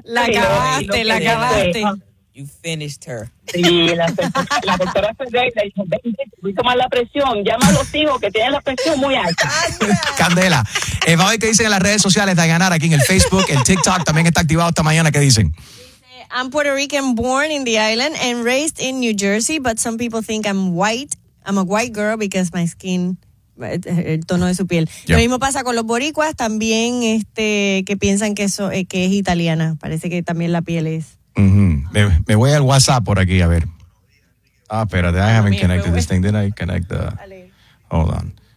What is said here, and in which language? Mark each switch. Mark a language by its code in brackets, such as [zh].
[es] La acabaste. [en] You finished her. [es] Sí, la doctora Ferreira dijo, ven, voy a tomar la presión. Llama a los hijos que tienen la presión muy alta. Candela. Va a ver qué dicen en las redes sociales, Dayanar, aquí en el Facebook, el TikTok, también está activado esta mañana. ¿Qué dicen? [en] I'm Puerto Rican, born in the island and raised in New Jersey, but some people think I'm white. I'm a white girl because my skin... [es] el tono de su piel. Yep. Lo mismo pasa con los boricuas, también que piensan que eso que es italiana. Parece que también la piel es... Mm-hmm. Me voy al WhatsApp por aquí, a ver. [en] Ah, pero I haven't connected this thing. Did I connect the... Hold on.